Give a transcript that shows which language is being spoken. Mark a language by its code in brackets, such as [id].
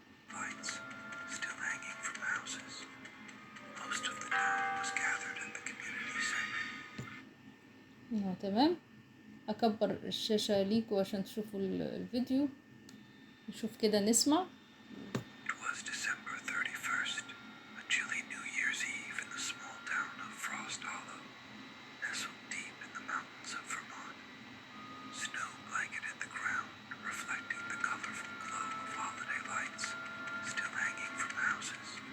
[en] Lights still hanging from houses. Most of the town was gathered at the community center. [ar] تمام. أكبر الشاشة ليكوا عشان تشوفوا الفيديو. نشوف كده نسمع. [en] It was December 31st, a chilly New Year's Eve in the small town of Frost Hollow, nestled deep in the mountains of Vermont. Snow blanketed the ground, reflecting the colorful glow of holiday lights still hanging from houses.